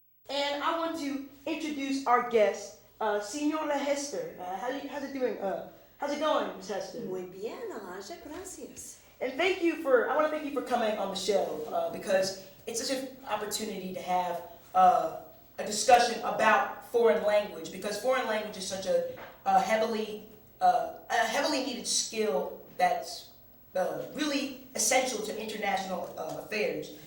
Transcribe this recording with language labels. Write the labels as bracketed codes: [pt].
[en] And I want to introduce our guest, Señora Hester. How's it doing? How's it going, Ms. Hester? [es] Muy bien, Elijah, gracias. [en] And I want to thank you for coming on the show because it's such an opportunity to have a discussion about foreign language, because foreign language is such a heavily needed skill that's really essential to international affairs.